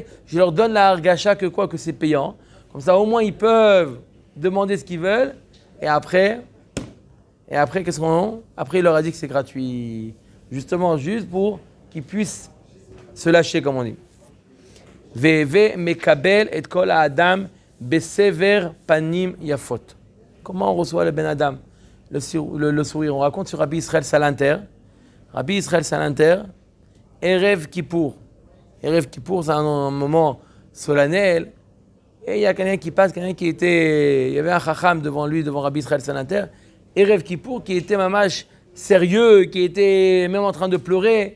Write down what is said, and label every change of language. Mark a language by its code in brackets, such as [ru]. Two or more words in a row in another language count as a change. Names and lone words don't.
[fr] Je leur donne la hargasha que c'est payant. Comme ça, au moins, ils peuvent demander ce qu'ils veulent. Et après, qu'est-ce qu'on a? Après, il leur a dit que c'est gratuit. Justement, juste pour qu'ils puissent se lâcher, comme on dit. [he] והוי מקבל את כל האדם בסבר פנים יפות. [fr] Comment on reçoit le [he] בן אדם? [fr] Le sourire. On raconte sur Rabbi Israël Salanter. Rabbi Israël Salanter, Erev Kippour. Erev Kippour, c'est un moment solennel. Et il y a quelqu'un qui passe, il y avait un chacham devant lui, devant Rabbi Israël Salanter, Erev Kippour, qui était mamash sérieux, qui était même en train de pleurer.